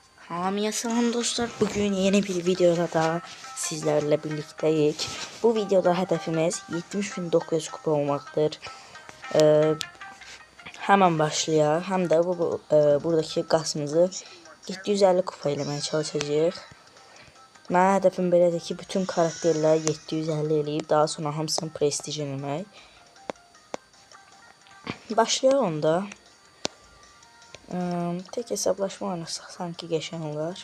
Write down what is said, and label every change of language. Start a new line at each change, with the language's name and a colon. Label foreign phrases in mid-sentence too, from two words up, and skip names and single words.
Azerbaijani: Hamiye salam dostlar.
Turkish: Bugün yeni bir videoda da sizlerle birlikteyiz. Bu videoda hedefimiz 70.900 kupa olmaktır. Hemen başlayalım. Hem de buradaki kasımızı 750 kupa eləməyə çalışacağıq.
Azerbaijani: Mənim hedefim belədir ki, bütün karakterləri 750 eləyib daha sonra hamısını prestij eləmək.
Turkish: Başlayalım onda. Tek hesaplaşma oynasaq sanki geçen olar.